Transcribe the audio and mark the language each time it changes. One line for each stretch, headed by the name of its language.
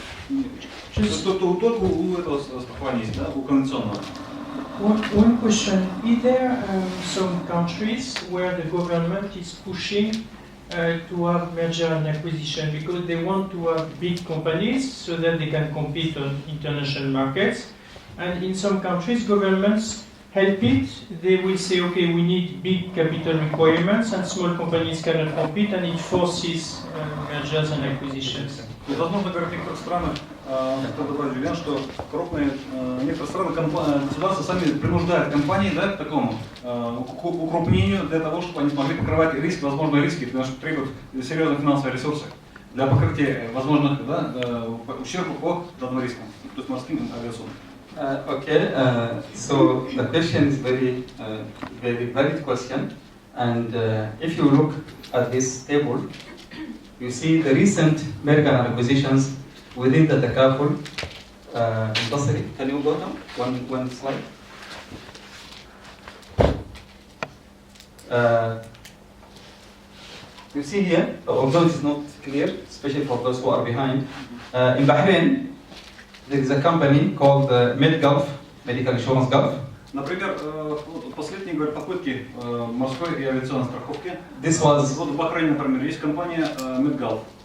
Russian: У этого страхования есть, да, у конвенционного.
English: One question: is there some countries where the government is pushing to have merger and acquisition because they want to have big companies so that they can compete on international markets? And in some countries, governments help it. They will say, okay, we need big capital requirements, and small companies cannot compete, and it forces mergers and acquisitions.
Russian: Возможно, в некоторых странах, кто добавил Юлиан, что крупные, некоторые страны государства сами принуждают компании, да, к такому укрупнению для того, чтобы они смогли покрывать риски, возможные риски, потому что требуют серьезных финансовых ресурсов для покрытия возможных ущербов по данным рискам, то есть морским и авиационным.
English: Okay, so the question is very valid question, and if you look at this table, you see the recent merger and acquisitions within the takaful industry. Can you go down one slide? You see here, although it's not clear, especially for those who are behind, in Bahrain, there is a company called MedGulf, Medical Insurance Gulf.
Russian: Например, последние попытки морской и авиационной страховки.
English: This was
Russian: в Бахрейне, например, есть компания MedGulf.